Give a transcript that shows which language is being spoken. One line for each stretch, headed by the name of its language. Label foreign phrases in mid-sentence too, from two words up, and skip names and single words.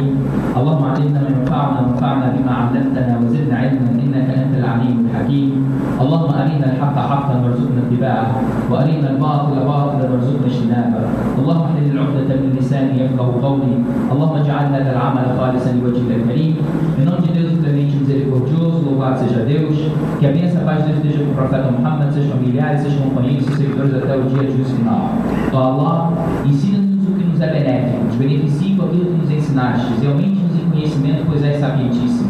Arabic: اللهم علمنا ما ينفعنا وانفعنا بما علمتنا وزدنا علما إنك أنت العليم الحكيم. اللهم أرنا الحق حقا وارزقنا اتباعه وأرنا الباطل باطلا وارزقنا اجتنابه. اللهم احلل العقدة من لساني يفقه قولي. اللهم اجعل هذا العمل خالصا لوجهك الكريم.
Portuguese: Em nome de Deus, o clemente misericordioso, louvado seja Deus. Que a bênção e a paz de Deus esteja com o profeta Muhammad, seus familiares, seus companheiros, seus seguidores até o dia de juízo final. Ó Allah, ensina-nos o que nos é benéfico, nos beneficie com aquilo que nos ensinaste, e aumente-nos em conhecimento, pois és sapientíssimo.